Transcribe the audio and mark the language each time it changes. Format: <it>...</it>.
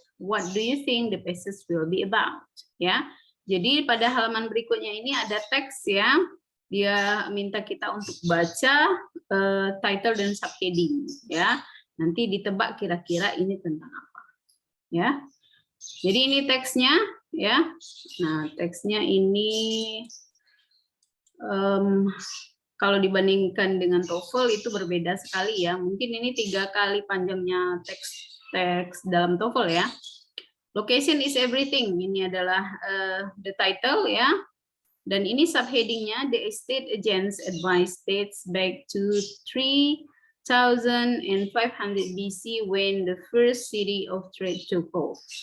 <en>What do you think the passage will be about?</en> <id>Ya. Jadi pada halaman berikutnya ini ada teks ya. Dia minta kita untuk baca title dan subheading ya. Nanti ditebak kira-kira ini tentang apa. Ya. Jadi ini teksnya ya. Nah, teksnya ini kalau dibandingkan dengan TOEFL itu berbeda sekali ya. Mungkin ini 3 kali panjangnya teks dalam TOEFL ya.</id> <en>Location is everything.</en> <id>Ini adalah</id> <en>the title ya.</en> <id>Dan ini subheadingnya,</id> <en>the estate agents advice dates back to 3500 BC when the first city of trade took off.</en>